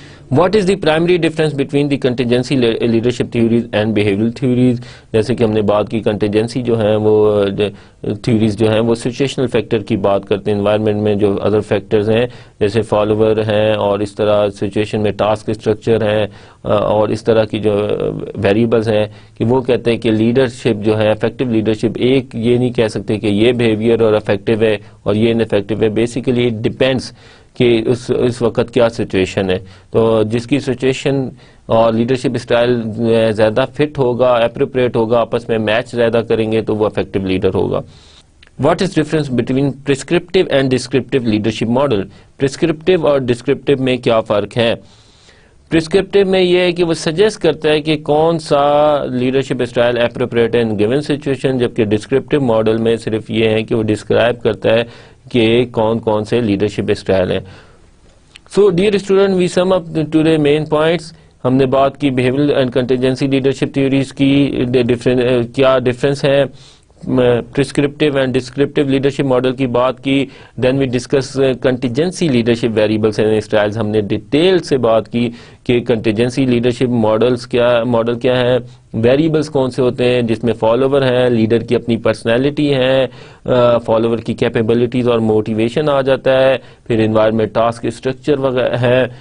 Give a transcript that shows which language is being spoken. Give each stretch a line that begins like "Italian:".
English: What is the primary difference between the contingency leadership theories and behavioral theories؟
Urdu: جیسے کہ ہم نے بات کی کنٹینجنسی جو ہیں وہ تھیوریز جو ہیں وہ سچویشنل فیکٹر کی بات کرتے ہیں، انوائرمنٹ میں جو ادر فیکٹرز ہیں جیسے فالوور ہیں، اور اس طرح سچویشن میں ٹاسک اسٹرکچر ہیں، اور اس طرح کی جو ویریبلز ہیں، کہ وہ کہتے ہیں کہ لیڈرشپ جو ہے افیکٹو لیڈرشپ ایک یہ نہیں کہہ سکتے کہ یہ بیہیویئر اور افیکٹو ہے اور یہ ان افیکٹو ہے.
English: basically it depends
Urdu: کہ اس وقت کیا سچویشن ہے. تو جس کی سچویشن اور لیڈرشپ اسٹائل زیادہ فٹ ہوگا, اپروپریٹ ہوگا, آپس میں میچ زیادہ کریں گے تو وہ افیکٹو لیڈر ہوگا.
English: What is difference between prescriptive and descriptive leadership model?
Urdu: Prescriptive اور descriptive میں کیا فرق ہے؟ Prescriptive میں یہ ہے کہ وہ سجیسٹ کرتا ہے کہ کون سا لیڈرشپ اسٹائل اپروپریٹ ہے ان گیون سچویشن, جبکہ descriptive ماڈل میں صرف یہ ہے کہ وہ ڈسکرائب کرتا ہے کہ کون کون سے لیڈرشپ اسٹائل ہیں.
English: So dear student, we sum up today main points.
Urdu: ہم نے بات کی
English: behavioral and contingency leadership theories
Urdu: کی, کیا ڈفرینس ہے
English: prescriptive and descriptive leadership model
Urdu: کی بات کی.
English: then we discuss contingency leadership variables and styles.
Urdu: ہم نے ڈیٹیل سے بات کی کہ contingency leadership ماڈل کیا ہے, ویریبلس کون سے ہوتے ہیں, جس میں فالوور ہیں, لیڈر کی اپنی پرسنالٹی ہے, فالوور کی کیپیبلٹیز اور موٹیویشن آ جاتا ہے, پھر انوائرمنٹ, ٹاسک اسٹرکچر وغیرہ ہے.